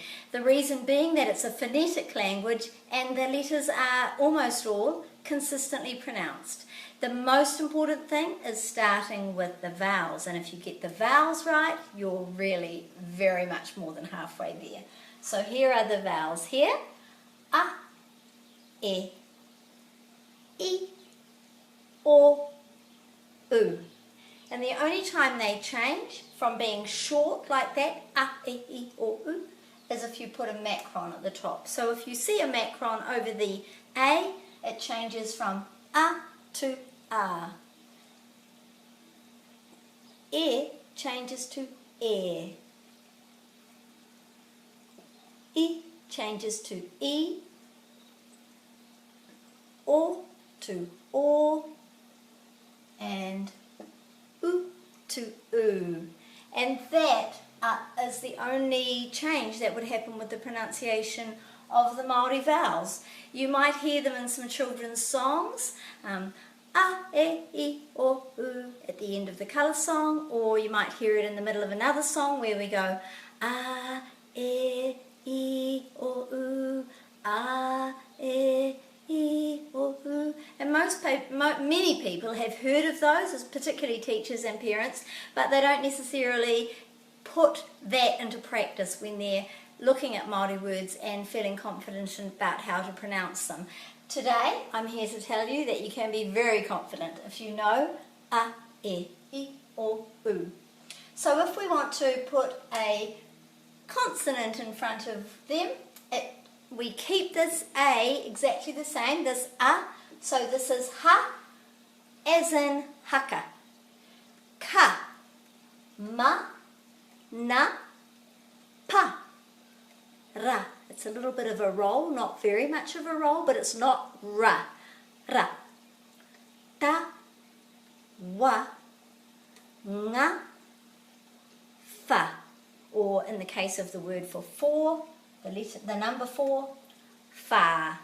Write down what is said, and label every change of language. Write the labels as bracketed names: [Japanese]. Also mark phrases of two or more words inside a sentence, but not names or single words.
[English] The reason being that it's a phonetic language and the letters are almost all consistently pronounced. The most important thing is starting with the vowels, and if you get the vowels right, you're really very much more than halfway there. So here are the vowels here: a, e, I, o, u. And the only time they change from being short like that, a, e, I, o, u, is if you put a macron at the top. So if you see a macron over the a, it changes from a to a. E changes to e. I changes to I. O to o. And u to u. And that is the only change that would happen with the pronunciation of the Māori vowels. You might hear them in some children's songs, a, e, I, o, u at the end of the colour song, or you might hear it in the middle of another song where we go a, e, I, o, u, a, e, I, o, u. And many people have heard of those, particularly teachers and parents, but they don't necessarily put that into practice when they're looking at Māori words and feeling confident about how to pronounce them. Today, I'm here to tell you that you can be very confident if you know a, e, I, o, u. So if we want to put a consonant in front of them, we keep this a exactly the same, this a, so this is ha, as in haka. Ka, ma, na, pa, ra. It's a little bit of a roll, not very much of a roll, but it's not ra. Ra. Ta, wa, nga, fa. Or in the case of the word for four, the number 4, fa.